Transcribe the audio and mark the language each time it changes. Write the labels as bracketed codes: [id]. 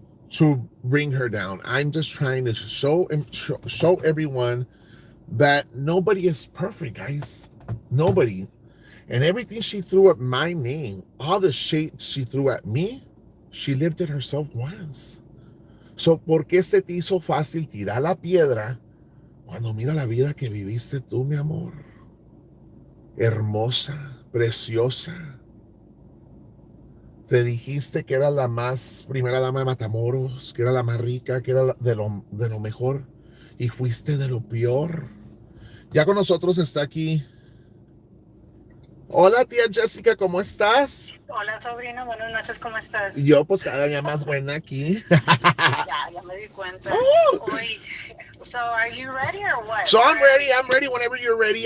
[en] to bring her down. I'm just trying to show everyone that nobody is perfect, guys. Nobody. And everything she threw at my name, all the shade she threw at me, she lived it herself once. [es] So, ¿por qué se te hizo fácil tirar la piedra cuando mira la vida que viviste tú, mi amor? Hermosa, preciosa. Te dijiste que era la más primera dama de Matamoros, que era la más rica, que era de lo mejor, y fuiste de lo peor. Ya con nosotros está aquí. Hola, tía Jessica, ¿cómo estás? Hola, sobrino, buenas noches, ¿cómo estás? Yo, pues, cada día más buena aquí. Ya me di cuenta. [en] Oy, so, are you ready or what? So I'm ready whenever you're ready.